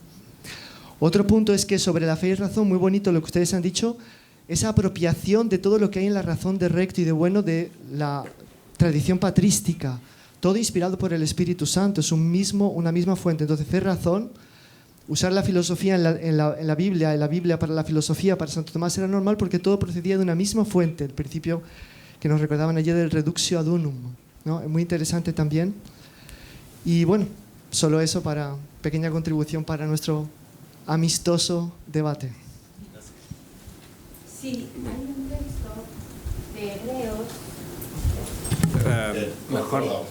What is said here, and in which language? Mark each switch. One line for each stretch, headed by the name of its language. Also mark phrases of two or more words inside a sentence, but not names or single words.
Spanish: Otro punto es que sobre la fe y razón, muy bonito lo que ustedes han dicho, esa apropiación de todo lo que hay en la razón de recto y de bueno de la tradición patrística, todo inspirado por el Espíritu Santo, es una misma fuente. Entonces, fe, razón, usar la filosofía en la Biblia para la filosofía, para Santo Tomás era normal porque todo procedía de una misma fuente, el principio que nos recordaban ayer del
Latin: reductio ad unum,
Spanish: ¿no? Es muy interesante también. Y bueno, solo eso para pequeña contribución para nuestro amistoso debate. Sí, hay un texto de Hebreos. Mejor.